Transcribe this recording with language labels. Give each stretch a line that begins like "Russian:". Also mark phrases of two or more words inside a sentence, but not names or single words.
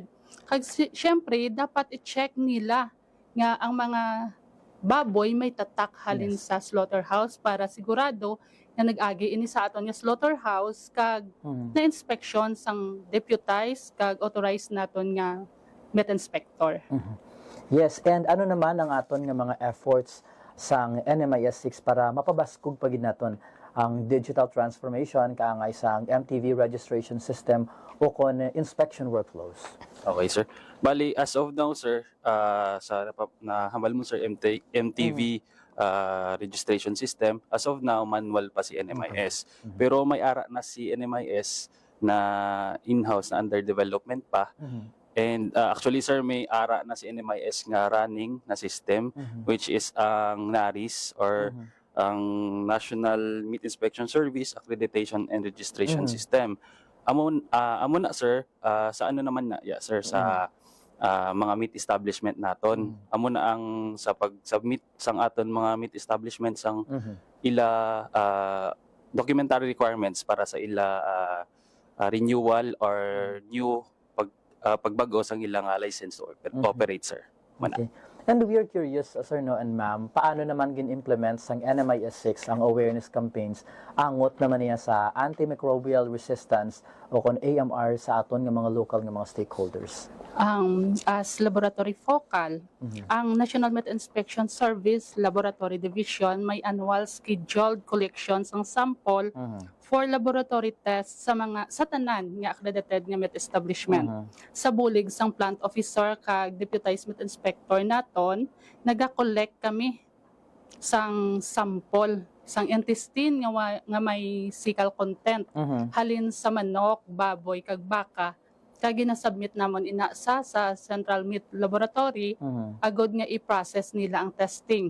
Hiligaynon: Kag syempre, dapat i-check nila nga ang mga baboy may tatak halin sa slaughterhouse para sigurado nga nag-agi ini sa aton nga slaughterhouse kag na inspection sang deputized kag authorized naton nga
English: meat inspector. Yes, and
Hiligaynon: ano naman ang aton nga mga efforts sang NMIS 6 para mapabaskog pagid naton ang
English: digital transformation
Hiligaynon: kaangay sang
English: MTV registration system
Hiligaynon: o kon
English: inspection workflows? Okay, sir.
Hiligaynon: Bali,
English: as of now,
Hiligaynon: sir, sa nahambal mo, sir,
English: MTV registration system, as of now, manual
Hiligaynon: pa si NMIS. Pero may ara na si NMIS na in-house na
English: under development
Hiligaynon: pa.
English: And actually, sir,
Hiligaynon: may ara na si NMIS nga running na system,
English: which is
Hiligaynon: ang NARIS or ang National Meat Inspection Service Accreditation and Registration System. Amo na, sir, sa ano naman na, sir, sa mga
English: meat establishment
Hiligaynon: naton. Amo na ang sa pag-submit sang aton mga
English: meat establishment
Hiligaynon: sang ila
English: documentary requirements
Hiligaynon: para sa ila
English: renewal or new
Hiligaynon: pagbago sang ilang
English: license to operate, sir. Okay. And we are curious, sir,
Hiligaynon: no,
English: and ma'am,
Hiligaynon: paano naman gin-implement sang NMIS 6 ang
English: awareness campaigns
Hiligaynon: angot naman niya sa
English: antimicrobial resistance
Hiligaynon: o kon AMR sa aton nga mga local nga mga stakeholders?
English: As laboratory focal,
Hiligaynon: ang National Meat Inspection Service Laboratory Division may
English: annual scheduled collections
Hiligaynon: ng
English: sample for laboratory tests
Hiligaynon: sa tanan nga accredited nga
English: meat establishment.
Hiligaynon: Sa bulig sang
English: plant officer
Hiligaynon: kag
English: deputized meat inspector
Hiligaynon: naton, naga-collect kami sang sample sang intestine nga may
English: fecal content
Hiligaynon: halin sa manok, baboy kag baka, kag ginasubmit namon ina sa Central Meat Laboratory agod nga i-process nila ang testing.